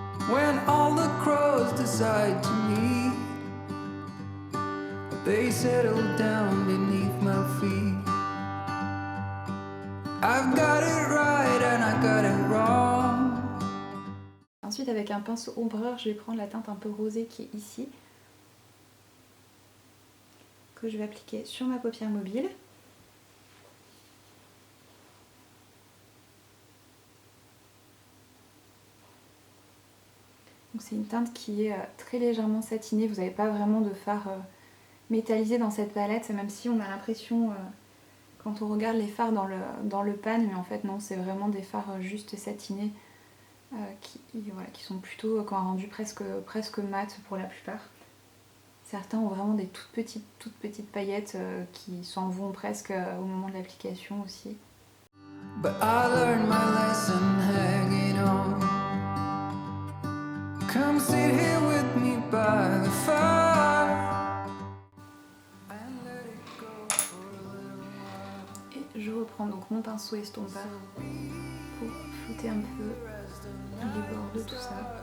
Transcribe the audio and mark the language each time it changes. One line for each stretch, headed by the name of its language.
English: When all the crows decide to meet, they settle down beneath my feet. I've got it right and I got it wrong.
French: Ensuite avec un pinceau ombreur, je vais prendre la teinte un peu rosée qui est ici, que je vais appliquer sur ma paupière mobile. Donc c'est une teinte qui est très légèrement satinée, vous n'avez pas vraiment de fard métallisé dans cette palette, même si on a l'impression quand on regarde les fards dans le pan, mais en fait non, c'est vraiment des fards juste satinés qui sont plutôt, qui ont un rendu presque mat pour la plupart. Certains ont vraiment des toutes petites paillettes qui s'en vont presque au moment de l'application aussi.
English: But I learned my lesson hanging on. Come sit here with me by the fire.
French: Et je reprends donc mon pinceau estompeur pour flouter un peu les bords de tout ça.